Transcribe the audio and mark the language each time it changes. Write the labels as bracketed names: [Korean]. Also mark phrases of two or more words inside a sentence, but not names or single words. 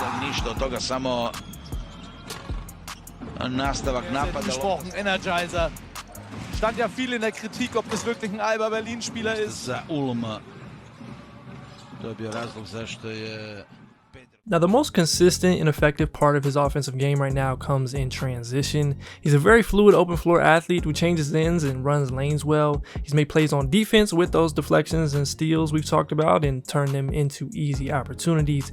[Croatian] ništa od toga, samo nastavak napada. [German] Gesprochen, Energizer. Stand ja viel in der Kritik, ob das wirklich ein Alba Berlin-Spieler ist. [Croatian] Za Ulm. To je bio razlog zašto je... [English] Now, the most consistent and effective part of his offensive game right now comes in transition. He's a very fluid open floor athlete who changes ends and runs lanes well. He's made plays on defense with those deflections and steals we've talked about and turned them into easy opportunities.